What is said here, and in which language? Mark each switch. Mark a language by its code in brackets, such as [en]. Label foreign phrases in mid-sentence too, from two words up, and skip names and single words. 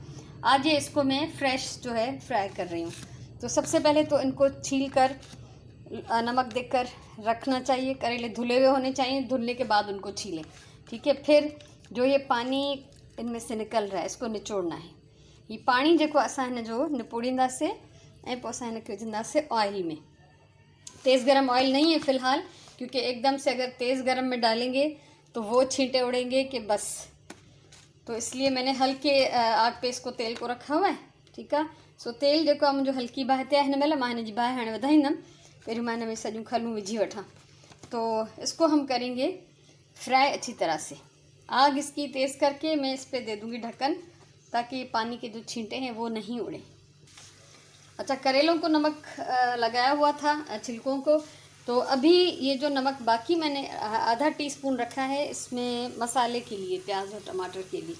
[hi] आज ये इसको मैं फ्रेश जो है फ्राई कर रही हूँ। तो सबसे पहले तो इनको छील कर नमक देकर रखना चाहिए। करेले धुले हुए होने चाहिए, धुलने के बाद उनको छीलें, ठीक है। फिर जो ये पानी इनमें से निकल रहा है इसको निचोड़ना है। [sd] ये पानी जेको असां हिन जो निपोड़ींदासीं ऐं पोइ असां हिनखे विझंदासीं ऑयल में। [hi] तेज़ गरम ऑयल नहीं है फ़िलहाल, क्योंकि एकदम से अगर तेज़ गरम में डालेंगे तो वो छींटे उड़ेंगे कि बस। तो इसलिए मैंने हल्के आग पे इसको तेल को रखा हुआ है, ठीक है। [sd] सो तेल जो आहे मुंहिंजो हल्की बाहि ते आहे हिन महिल। मां हिन जी बाहि हाणे वधाईंदमि। पहिरियों मां हिन में सॼियूं खलूं विझी वठां। [hi] तो इसको हम करेंगे फ्राई अच्छी तरह से। आग इसकी तेज़ करके मैं इस पर दे दूँगी ढक्कन, ताकि पानी के जो छींटे हैं वो नहीं उड़े। अच्छा, करेलों को नमक लगाया हुआ था, छिलकों को। तो अभी ये जो नमक बाकी मैंने आधा टीस्पून रखा है इसमें मसाले के लिए, प्याज और टमाटर के लिए।